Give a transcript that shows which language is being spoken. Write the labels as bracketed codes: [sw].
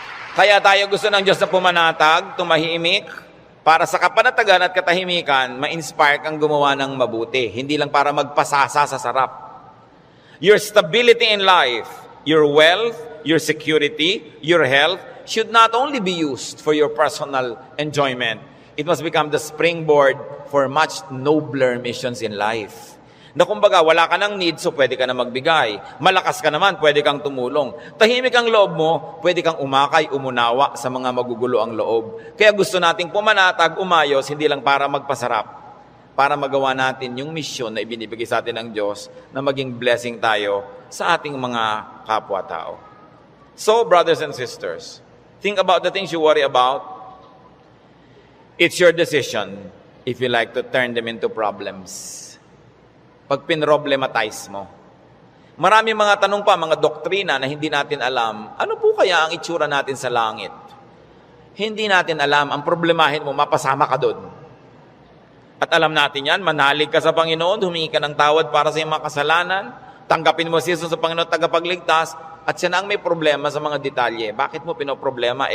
[tl] Kaya tayo gusto ng Diyos na pumanatag, tumahimik, para sa kapanatagan at katahimikan, ma-inspire kang gumawa ng mabuti. Hindi lang para magpasasa sa sarap. [en] Your stability in life, your wealth, your security, your health, should not only be used for your personal enjoyment. It must become the springboard for much nobler missions in life. [tl] Na kumbaga, wala ka ng need, so pwede ka na magbigay. Malakas ka naman, pwede kang tumulong. Tahimik ang loob mo, pwede kang umakay, umunawa sa mga magugulo ang loob. Kaya gusto nating pumanatag, umayos, hindi lang para magpasarap. Para magawa natin yung misyon na ibinibigay sa atin ng Diyos na maging blessing tayo sa ating mga kapwa-tao. [en] So, brothers and sisters, think about the things you worry about. It's your decision if you like to turn them into problems. [tl] Pag pinroblematize mo. Maraming mga tanong pa, mga doktrina na hindi natin alam. Ano po kaya ang itsura natin sa langit? Hindi natin alam. Ang problemahin mo, mapasama ka doon. At alam natin yan, manalig ka sa Panginoon, humingi ka ng tawad para sa iyong mga kasalanan, tanggapin mo si Jesus sa Panginoon tagapagligtas, at siya na ang may problema sa mga detalye. Bakit mo pinoproblema?